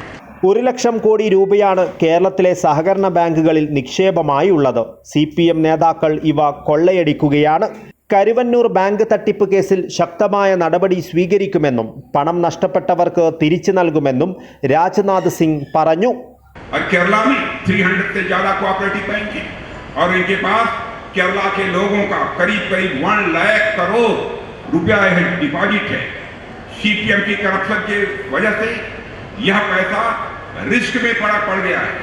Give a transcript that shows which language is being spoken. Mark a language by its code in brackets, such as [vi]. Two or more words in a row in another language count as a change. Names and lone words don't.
[ml] 1 ലക്ഷം കോടി രൂപയാണ് കേരളത്തിലെ സഹകരണ ബാങ്കുകളിൽ നിക്ഷേപമായി ഉള്ളത്. CPM നേതാക്കൾ ഇവ കൊള്ളയടിക്കുകയാണ്. കരുവന്നൂർ ബാങ്ക് തട്ടിപ്പ് കേസിൽ ശക്തമായ നടപടി സ്വീകരിക്കുമെന്നും പണം നഷ്ടപ്പെട്ടവർക്ക് തിരിച്ചു നൽകുമെന്നും രാജ്നാഥ് സിംഗ് പറഞ്ഞു. [hi] केरला में 300 से ज्यादा [en] cooperative bank [hi] हैं और इनके पास केरला के लोगों का करीब 1 लाख करोड़ रुपया डिपॉजिट है. CPM की करप्शन की वजह से यह पैसा रिस्क में पड़ गया है.